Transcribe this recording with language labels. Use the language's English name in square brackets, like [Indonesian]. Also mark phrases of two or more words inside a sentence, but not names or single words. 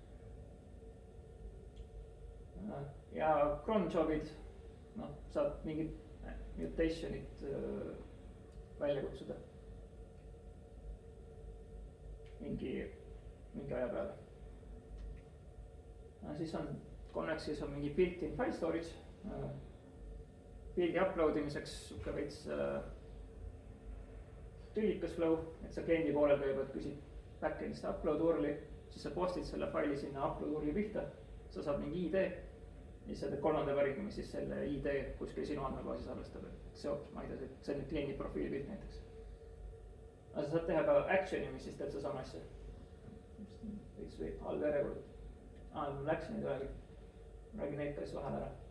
[Estonian] ja [English] cron job'id, [Estonian] noh, saad mingid mutation'id välja kutsuda mingi aja peale. siis on Convexis on mingi [English] built-in file storage. [Estonian] Pildi upload imiseks sihuke veits tülikas flow, et sa kliendi poolel kõigepealt küsid back-end'ist [English] upload URL-i, [Estonian] siis sa postid selle faili sinna [English] upload URL-i [Estonian] pihta, sa saad mingi ID ja siis sa teed kolmanda päringu, mis siis selle ID kuskil sinu andmebaasis arvestab, et seob, ma ei tea, see on nüüd kliendi profiili pilt näiteks. aga sa saad teha ka action'i, mis siis teeb sedasama asja. veits või halb järjekord. mul läks nüüd räägin neid ka siis vahel ära.